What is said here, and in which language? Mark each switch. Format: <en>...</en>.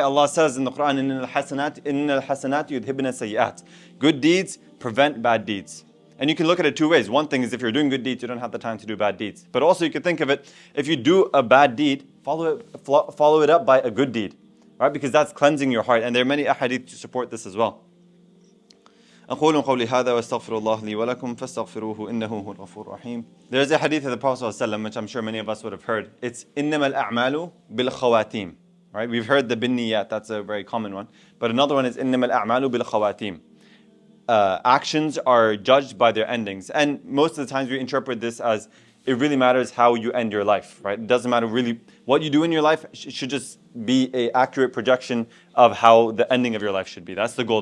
<en>Allah says in the Quran,</en> <ar>إِنَّ الْحَسَنَاتِ يُذْهِبْنَ السَّيِّئَاتِ.</ar> <en>Good deeds prevent bad deeds. And you can look at it 2 ways. One thing is if you're doing good deeds, you don't have the time to do bad deeds. But also you can think of it, if you do a bad deed, follow it up by a good deed. Right? Because that's cleansing your heart. And there are many ahadith to support this as well.</en> <ar>أقول قولي هذا واستغفر الله لي ولكم فاستغفروه إنه هو الغفور الرحيم.</ar> <en>There's a hadith of the Prophet ﷺ, which I'm sure many of us would have heard. It's</en> <ar>إنما الأعمال بالخواتيم.</ar> <en>Right? We've heard the binniyat, that's a very common one. But another one is</en> <ar>إنما الأعمال بالخواتيم.</ar> <en>Actions are judged by their endings. And most of the times we interpret this as it really matters how you end your life, right? It doesn't matter really what you do in your life, should just be an accurate projection of how the ending of your life should be. That's the goal.</en>